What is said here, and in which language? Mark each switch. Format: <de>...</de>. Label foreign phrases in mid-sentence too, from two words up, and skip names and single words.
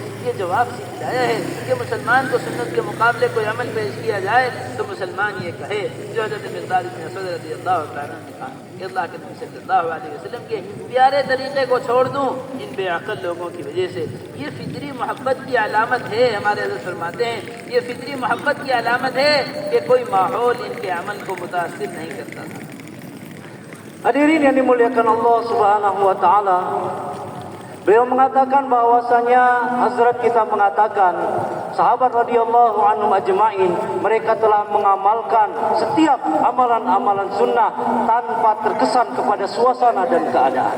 <hi>ये जवाब सिखलाया है कि मुसलमान को सुन्नत के मुकाबले कोई अमल पेश किया जाए तो मुसलमान ये कहे जो हज़रत मिक़दाद इब्न असवद</hi> <ar>رضي الله تعالى</ar> <hi>ने कहा, अल्लाह के नबी</hi> <ar>صلى الله عليه وسلم</ar> <hi>के प्यारे तरीक़े को छोड़ दूँ इन बेअक़ल लोगों की वजह से। ये फितरी मोहब्बत की अलामत है। हमारे हज़रत फरमाते हैं, ये फितरी मोहब्बत की अलामत है कि कोई माहौल इनके अमल को मुतासिर नहीं करता था।</hi> <id>Hadirin yang dimuliakan Allah</id> <ar>سبحانه وتعالى,</ar> <id>beliau mengatakan bahwasanya Hazrat kita mengatakan sahabat</id> <ar>رضي الله عنهم أجمعين,</ar> <id>mereka telah mengamalkan setiap amalan-amalan sunnah tanpa terkesan kepada suasana dan keadaan.</id>